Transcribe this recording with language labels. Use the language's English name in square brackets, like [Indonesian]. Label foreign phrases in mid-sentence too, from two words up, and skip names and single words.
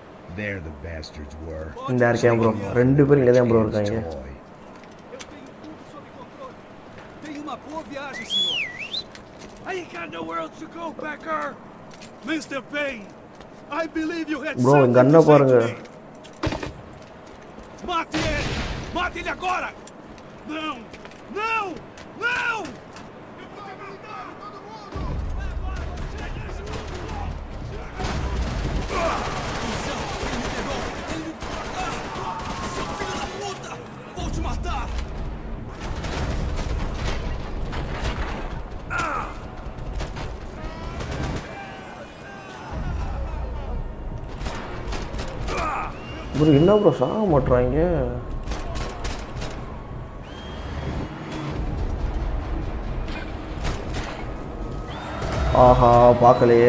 [English] There the bastards were. [Tamil] இந்த இருக்கேன் ப்ரோ, ரெண்டு பேரும் இங்கே தான் ப்ரோ இருக்காங்க. [Portuguese] Tenho uma boa viagem, senhor. [English] I ain't got nowhere else to go, Becker. Mr. Payne, I believe you had Bro, something ganna to say [Tamil] பாருங்க. [English] to me. [Portuguese] Mate ele! Mate ele agora! Não! Não! Não! Eu vou mandar todo mundo! Seu filho da puta! Vou te matar! [Tamil] ப்ரோ என்ன ப்ரோ சாக மாட்டுறாங்க? ஆஹா பார்க்கலையே.